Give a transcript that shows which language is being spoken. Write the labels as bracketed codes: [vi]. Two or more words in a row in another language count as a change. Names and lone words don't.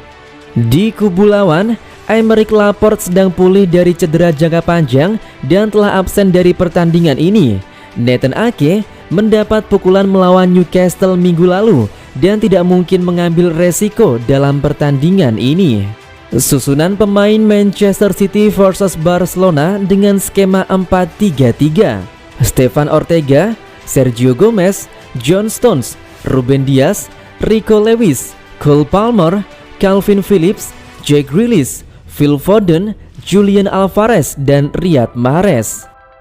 [id] Di kubu lawan, Aymeric Laporte sedang pulih dari cedera jangka panjang dan telah absen dari pertandingan ini. Nathan Ake mendapat pukulan melawan Newcastle minggu lalu dan tidak mungkin mengambil resiko dalam pertandingan ini. Susunan pemain Manchester City versus Barcelona dengan skema 4-3-3. Stefan Ortega, Sergio Gomez, John Stones, Ruben Dias, Rico Lewis, Cole Palmer, Calvin Phillips, Jack Grealish, Phil Foden, Julian Alvarez, dan Riyad Mahrez.